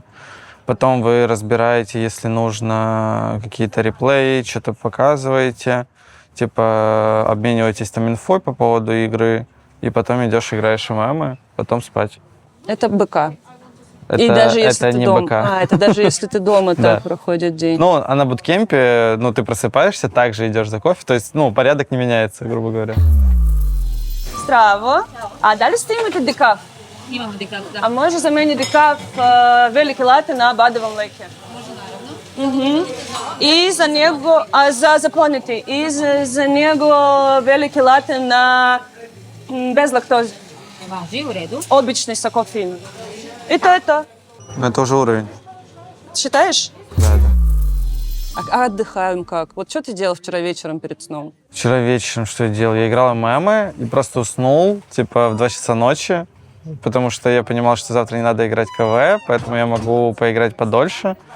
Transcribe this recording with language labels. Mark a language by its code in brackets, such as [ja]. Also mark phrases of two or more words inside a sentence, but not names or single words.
[ru] Потом вы разбираете, если нужно, какие-то реплеи, что-то показываете, типа, обмениваетесь там инфой по поводу игры. И потом идешь, играешь в ММы, потом спать. Это БК. Это, и даже если это ты не дома. БК. Это даже если ты дома, так проходит день. Ну, а на буткемпе, ты просыпаешься, также идешь за кофе. То есть, порядок не меняется, грубо говоря. [sr] Здраво. А дали сте имате декаф? Имам декаф, да. А може за мене декаф велики лате на бадевом леке? Може, наравно. И за него, за заплонити, и за него велики лате на без лактози. Важи, в реду. [ru] Обычный с кофеином. И то. Это уже уровень. Считаешь? Да. А отдыхаем как? Вот что ты делал вчера вечером перед сном? Вчера вечером что я делал? Я играл в ММы и просто уснул, в 2 часа ночи, потому что я понимал, что завтра не надо играть КВ, поэтому я могу поиграть подольше.